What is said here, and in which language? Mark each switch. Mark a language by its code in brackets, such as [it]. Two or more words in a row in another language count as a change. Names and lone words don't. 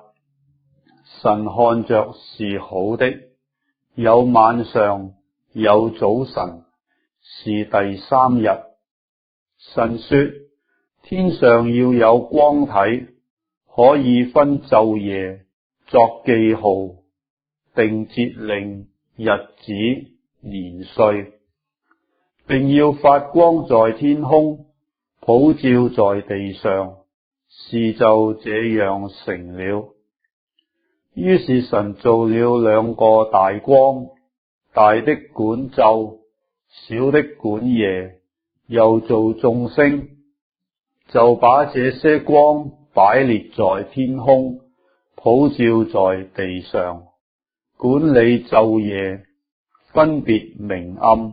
[zh] 神看着是好的，有晚上，有早晨，是第三日。神說天上要有光體，可以分晝夜，作記號，定節令、日子、年歲，並要發光在天空，普照在地上，事就這樣成了。於是神造了2個大光，大的管晝，小的管夜，又造眾星，就把這些光擺列在天空，普照在地上，管理晝夜，分別明暗。